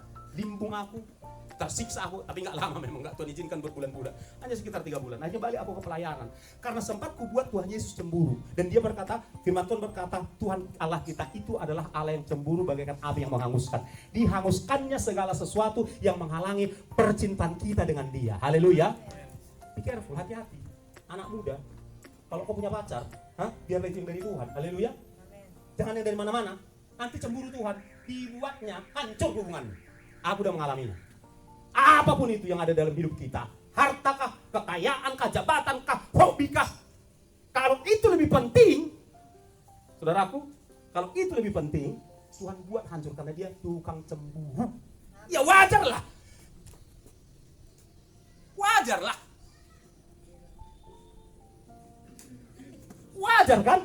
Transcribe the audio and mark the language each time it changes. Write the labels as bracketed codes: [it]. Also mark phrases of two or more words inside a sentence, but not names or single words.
[id] Limbung aku, tersiksa aku, tapi nggak lama memang, nggak Tuhan izinkan berbulan-bulan, hanya sekitar 3 bulan. Akhirnya balik aku ke pelayanan. Karena sempat ku buat Tuhan Yesus cemburu. Dan dia berkata, firman Tuhan berkata, Tuhan Allah kita itu adalah Allah yang cemburu bagaikan api yang menghanguskan. Dihanguskannya segala sesuatu yang menghalangi percintaan kita dengan dia. Haleluya. [en] Be careful, [id] hati-hati. Anak muda, kalau kau punya pacar, biarlah itu yang dari Tuhan. Haleluya. Jangan yang dari mana-mana. Nanti cemburu Tuhan, dibuatnya hancur hubungan. Aku udah mengalaminya. Apapun itu yang ada dalam hidup kita, hartakah, kekayaankah, jabatankah, hobikah, kalau itu lebih penting, saudaraku, kalau itu lebih penting, Tuhan buat hancur karena dia tukang cemburu. Ya wajarlah. Wajarlah. Wajar kan?